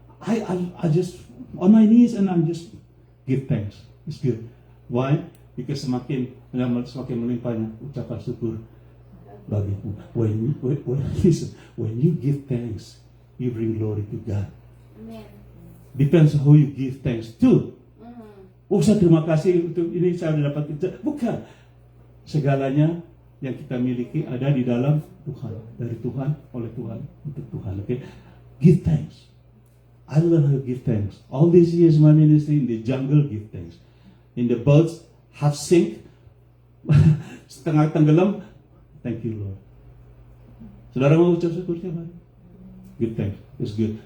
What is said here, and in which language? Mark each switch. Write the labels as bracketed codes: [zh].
[en] I just on my knees and I'm just give thanks. It's good. Why? Because [id] semakin melimpahnya ucapan syukur bagimu. [en] When you give thanks, you bring glory to God. Amen. Depends who you give thanks to. [id] Saya terima kasih untuk ini saya sudah dapat kerja. Bukan. Segalanya yang kita miliki ada di dalam Tuhan. Dari Tuhan, oleh Tuhan, untuk Tuhan. [en] Give thanks. I learned how to give thanks. All these years my ministry in the jungle, give thanks. In the boats, half sink, [id] setengah tenggelam, [en] thank you Lord. [id] Saudara mau ucap syukur siapa? [en] Give thanks. It's good.